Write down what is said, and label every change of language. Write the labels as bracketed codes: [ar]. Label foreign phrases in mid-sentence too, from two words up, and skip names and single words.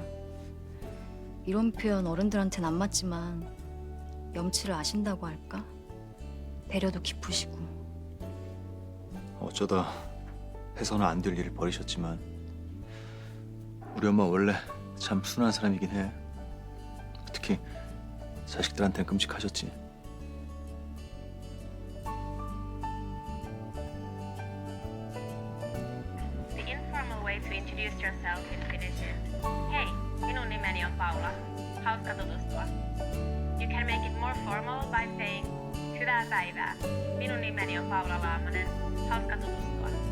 [ko] 이런 표현 어른들한테는 안 맞지만 염치를 아신다고 할까? 배려도 깊으시고. 어쩌다 해서는 안 될 일을 벌이셨지만 우리 엄마 원래 참 순한 사람이긴 해. 특히 자식들한테는 끔찍하셨지. [en] The informal way to introduce yourself in Finnish is [fi] Hei, minun nimeni on Paula. Hauska tutustua. [en] You can make it more formal by saying [fi] Hyvää päivää. Minun nimeni on Paula Laamonen. Hauska tutustua.